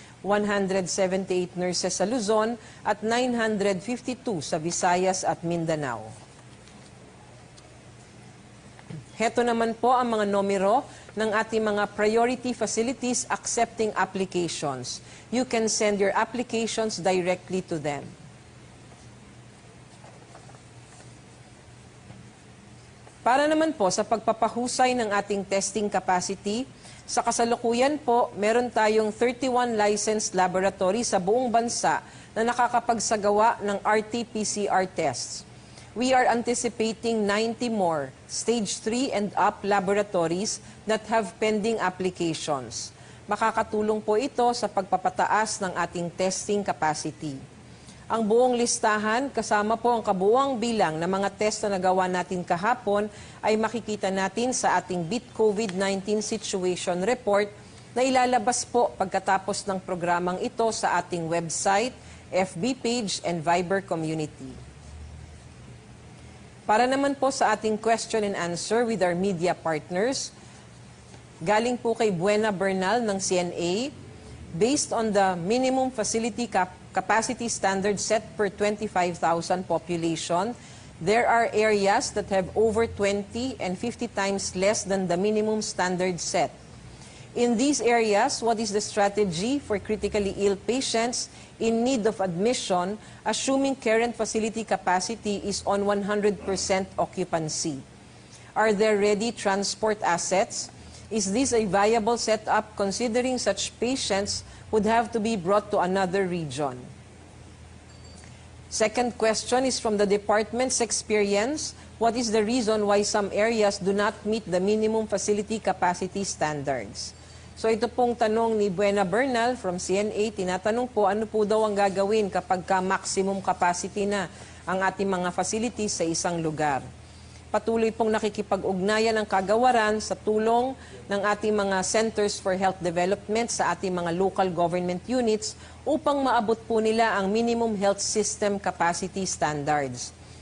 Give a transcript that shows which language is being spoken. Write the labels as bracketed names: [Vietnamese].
[Filipino] 178 nurses sa Luzon at 952 sa Visayas at Mindanao. Heto naman po ang mga numero ng ating mga priority facilities accepting applications. [English] You can send your applications directly to them. [Filipino] Para naman po sa pagpapahusay ng ating testing capacity, sa kasalukuyan po, meron tayong 31 licensed laboratory sa buong bansa na nakakapagsagawa ng RT-PCR tests. [English] We are anticipating 90 more stage 3 and up laboratories that have pending applications. [Filipino] Makakatulong po ito sa pagpapataas ng ating testing capacity. Ang buong listahan, kasama po ang kabuuang bilang ng mga test na nagawa natin kahapon, ay makikita natin sa ating Beat COVID-19 Situation Report na ilalabas po pagkatapos ng programang ito sa ating website, FB page, and Viber community. Para naman po sa ating [English] question and answer with our media partners, [Filipino] galing po kay [English] Buena Bernal ng CNA, based on the minimum facility capacity standard set per 25,000 population, there are areas that have over 20 and 50 times less than the minimum standard set. In these areas, what is the strategy for critically ill patients in need of admission, assuming current facility capacity is on 100% occupancy? Are there ready transport assets? Is this a viable setup considering such patients would have to be brought to another region? Second question is from the department's experience. What is the reason why some areas do not meet the minimum facility capacity standards? [Filipino] So ito pong tanong ni Buena Bernal from CNA, tinatanong po ano po daw ang gagawin kapag maximum capacity na ang ating mga facilities sa isang lugar. Patuloy pong nakikipag-ugnayan ng kagawaran sa tulong ng ating mga Centers for Health Development sa ating mga local government units upang maabot po nila ang minimum health system capacity standards.